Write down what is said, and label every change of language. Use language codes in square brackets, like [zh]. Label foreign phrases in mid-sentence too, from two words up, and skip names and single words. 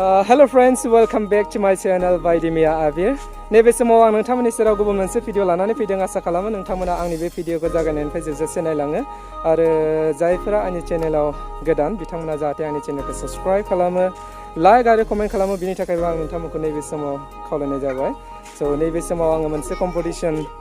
[en] Hello friends, welcome back to my channel by Dimia Abir. [brx] नैबे समाव आं नोंथांमोननि सेराव गुबुन मोनसे भिडिअ लानानै फैदों आसा खालामो नोंथांमोना आंनि बे भिडिअखौ जागायनायनिफ्राय जोबजासे नायलाङो आरो जायफोरा आंनि चेनेलाव गोदान बिथांमोना जाहाथे आंनि चेनेलखौ साबस्क्राइब खालामो लाइक आरो कमेन्ट खालामो बिनि थाखायबो आं नोंथांमोनखौ नैबे समाव खावलायनाय जाबाय सो नैबे समाव आङो मोनसे कम्पिटिशन